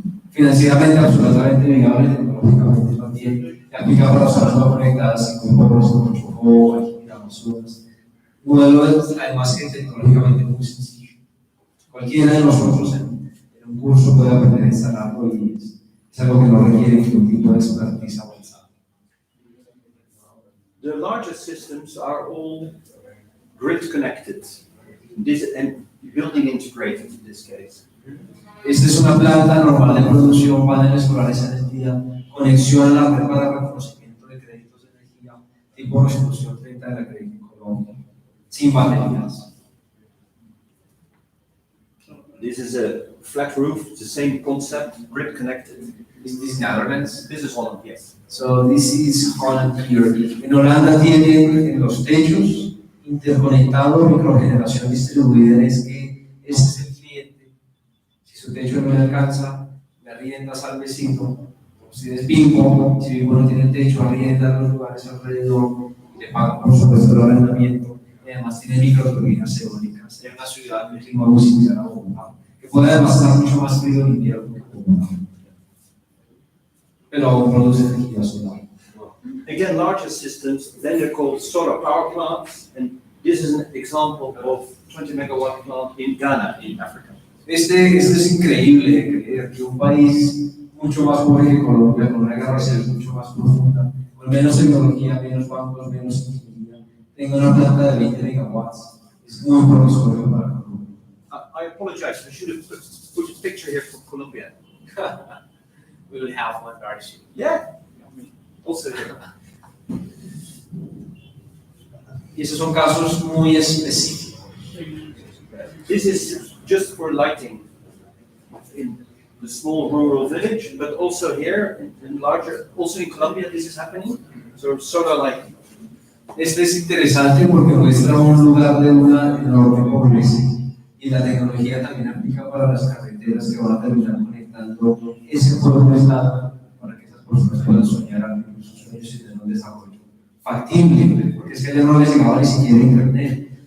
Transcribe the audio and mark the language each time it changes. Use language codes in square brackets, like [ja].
[es] Financieramente absolutamente viable, tecnológicamente también, que aplica para zonas no conectadas, como por ejemplo Chocó, aquí en Amazonas. Modelo además que tecnológicamente muy sencillo. Cualquiera de nosotros en un curso puede aprender a instalarlo y es algo que no requiere ningún tipo de expertise avanzada. [en] The larger systems are all grid connected, and building integrated in this case. [es] Esta es una planta normal de producción, paneles solares en el día, conexión a la red para reconocimiento de créditos de energía, tipo resolución 30 de la crédito en Colombia, sin baterías. [en] This is a flat roof, it's the same concept, grid connected. Is this Netherlands? This is Holland, yes. So this is Holland here. [es] En Holanda tienen en los techos interconectado microgeneración distribuida, es que ese es el cliente. Si su techo no le alcanza, le arriendas al vecino. Si es Bimbo, si Bimbo no tiene techo, arrienda los lugares alrededor y le pagan por supuesto el arrendamiento. Y además tiene microturbinas eólicas en una ciudad de clima muy similar a Bogotá, que puede además estar mucho más frío en invierno que Bogotá, pero aún produce energía solar. [en] Again, larger systems, then they're called solar power plants, and this is an example of 20 megawatt plant in Ghana, in Africa. [es] Este es increíble, creer que un país mucho más pobre que Colombia, con una guerra civil mucho más profunda, con menos tecnología, menos bancos, menos ingeniería, tenga una planta de 20 megawatts. Es muy promisorio para Colombia. [en] I apologize, I should have put a picture here from Colombia. We will have one very soon. Yeah, also here. [es] Y esos son casos muy específicos. [en] This is just for lighting in the small rural village, but also here in larger, also in Colombia this is happening. So solar lighting. [es] Este es interesante porque muestra un lugar de una enorme pobreza y la tecnología también aplica para las carreteras que van a terminar conectando ese pueblo estado para que esas personas puedan soñar en sus sueños y tener un desarrollo factible, porque es que ya no les llegaba ni siquiera internet.